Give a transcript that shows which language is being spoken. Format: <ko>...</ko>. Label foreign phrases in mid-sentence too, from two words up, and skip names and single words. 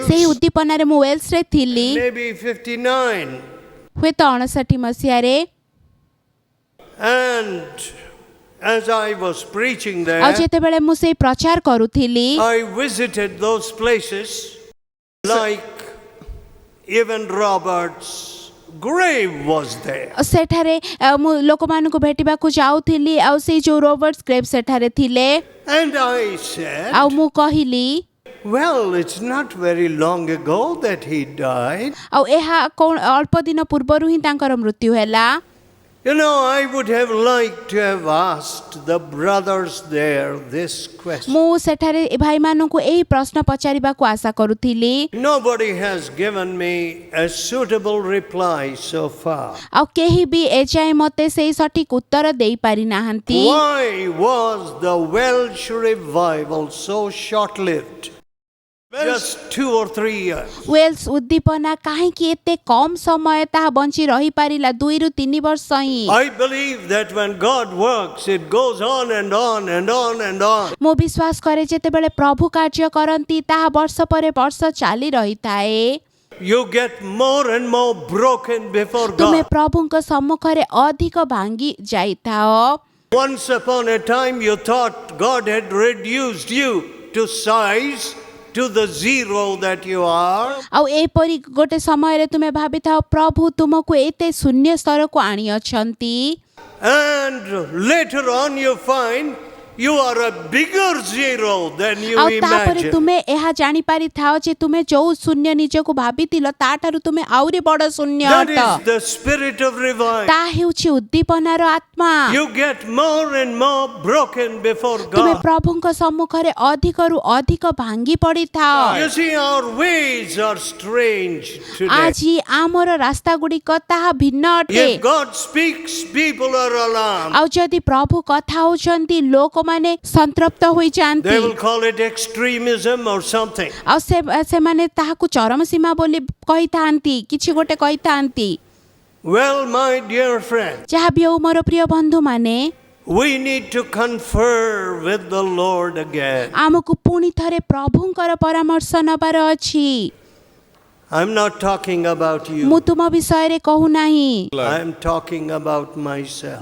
<or>ସେଇ ଉଦ୍ଦୀପନାରେ ମୁଁ ୱେଲ୍ସରେ ଥିଲି,</or> <en>maybe 59.</en> <or>ହୁଏତ 59 ମସିହାରେ।</or> <en>And as I was preaching</en> <or>ଆଉ</or> <en>there,</en> <or>ଯେତେବେଳେ ମୁଁ ସେଇ ପ୍ରଚାର କରୁଥିଲି,</or> <en>I visited those places like even Robert's grave was there.</en> <or>ସେଠାରେ ମୁଁ ଲୋକମାନଙ୍କୁ ଭେଟିବାକୁ ଯାଉଥିଲି ଆଉ ସେଇ ଯୋଉ ରୋବର୍ଟସ୍ ଗ୍ରେଭ୍ ସେଠାରେ ଥିଲେ।</or> <en>And I said,</en> <or>ଆଉ ମୁଁ କହିଲି</or> <en>well, it's not very long ago that he died.</en> <or>ଆଉ ଏହା ଅଳ୍ପ ଦିନ ପୂର୍ବରୁ ହିଁ ତାଙ୍କର ମୃତ୍ୟୁ ହେଲା।</or> <en>You know, I would have liked to have asked the brothers there this question.</en> <or>ମୁଁ ସେଠାରେ ଭାଇମାନଙ୍କୁ ଏହି ପ୍ରଶ୍ନ ପଚାରିବାକୁ ଆଶା କରୁଥିଲି।</or> <en>Nobody has given me a suitable reply so far.</en> <or>ଆଉ କେହି ବି ଏଯାଏଁ ମୋତେ ସେଇ ସଠିକ ଉତ୍ତର ଦେଇପାରି ନାହାନ୍ତି।</or> <en>Why was the Welsh revival so short-lived? Just 2 or 3 years.</en> <or>ୱେଲ୍ସ ଉଦ୍ଦୀପନା କାହିଁକି ଏତେ କମ ସମୟ ତାହା ବଞ୍ଚି ରହିପାରିଲା? 2 ରୁ 3 ବର୍ଷ ହିଁ।</or> <en>I believe that when God works, it goes on and on and on and on.</en> <or>ମୁଁ ବିଶ୍ୱାସ କରେ ଯେତେବେଳେ ପ୍ରଭୁ କାର୍ଯ୍ୟ କରନ୍ତି ତାହା ବର୍ଷ ପରେ ବର୍ଷ ଚାଲି ରହିଥାଏ।</or> <en>You get more and more broken before</en> <or>ତୁମେ</or> <en>God.</en> <or>ପ୍ରଭୁଙ୍କ ସମ୍ମୁଖରେ ଅଧିକ ଭାଙ୍ଗି ଯାଇଥାଅ।</or> <en>Once upon a time, you thought God had reduced you to size, to the zero that you are.</en> <or>ଆଉ ଏପରି ଗୋଟେ ସମୟରେ ତୁମେ ଭାବିଥାଅ ପ୍ରଭୁ ତୁମକୁ ଏତେ ଶୂନ୍ୟ ସ୍ତରକୁ ଆଣିଅଛନ୍ତି।</or> <en>And later on, you find You are a bigger zero than you</en> <or>ଆଉ ତାପରେ</or> <en>imagine.</en> <or>ତୁମେ ଏହା ଜାଣିପାରିଥାଅ ଯେ ତୁମେ ଯୋଉ ଶୂନ୍ୟ ନିଜକୁ ଭାବିଥିଲ ତାଠାରୁ ତୁମେ ଆହୁରି ବଡ଼ ଶୂନ୍ୟ</or> <en>That</en> <or>ଅଟ।</or> <en>is the spirit of revival.</en> <or>ତାହା ହେଉଛି ଉଦ୍ଦୀପନାର ଆତ୍ମା।</or> <en>You get more and more broken before</en> <or>ତୁମେ</or> <en>God.</en> <or>ପ୍ରଭୁଙ୍କ ସମ୍ମୁଖରେ ଅଧିକରୁ ଅଧିକ ଭାଙ୍ଗି ପଡ଼ିଥାଅ।</or> <en>You see, our ways are strange today.</en> <or>ଆଜି ଆମର ରାସ୍ତା ଗୁଡ଼ିକ ତାହା ଭିନ୍ନ ଅଟେ।</or> <en>If God speaks, people are alarmed.</en> <or>ଆଉ ଯଦି ପ୍ରଭୁ କଥା ହଉଛନ୍ତି ଲୋକମାନେ ସନ୍ତପ୍ତ ହୋଇଯାଆନ୍ତି।</or> <en>They will call it extremism or something.</en> <or>ଆଉ ସେମାନେ ତାହାକୁ ଚରମ ସୀମା ବୋଲି କହିଥାନ୍ତି, କିଛି ଗୋଟେ କହିଥାନ୍ତି।</or> <en>Well, my dear friend,</en> <or>ଯାହା ବି ହଉ ମୋର ପ୍ରିୟ ବନ୍ଧୁମାନେ,</or> <en>we need to confer with the Lord again.</en> <or>ଆମକୁ ପୁଣି ଥରେ ପ୍ରଭୁଙ୍କର ପରାମର୍ଶ ନେବାର ଅଛି।</or> <en>I'm not talking about you.</en> <or>ମୁଁ ତୁମ ବିଷୟରେ କହୁନାହିଁ,</or> <en>I'm talking about myself.</en>